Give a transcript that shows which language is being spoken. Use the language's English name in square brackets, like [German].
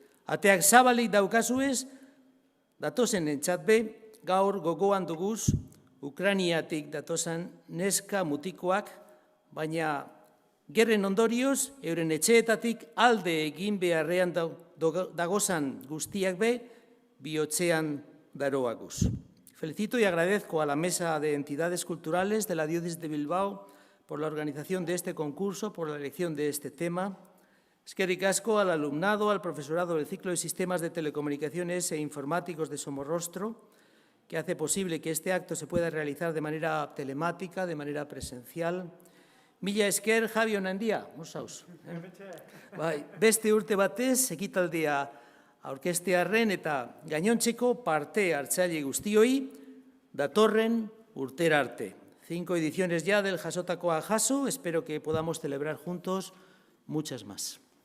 [Basque] Ateak zabalik daukazuez, datozen entzatbe, gaur gogoan duguz, Ukraniatik datozen neska mutikoak, baina gerren ondorioz, euren etxeetatik alde egin beharrean dagozan guztiak be, bihotzean daroaguz. [Spanish] Felicito y agradezco a la Mesa de Entidades Culturales de la Diócesis de Bilbao por la organización de este concurso, por la elección de este tema. [Basque] Eskerrik asko [Spanish] al alumnado, al profesorado del ciclo de Sistemas de Telecomunicaciones e Informáticos de Somorrostro, que hace posible que este acto se pueda realizar de manera telemática, de manera presencial. [Basque] Mila esker Javi Onandia, mosauz. Bai, beste urte batez, ekitaldia aurkeztearren eta gainontzeko parte hartzaile guztioi, datorren urtera arte. [Spanish] 5 ediciones ya del Jasotakoa Jaso, espero que podamos celebrar juntos muchas más.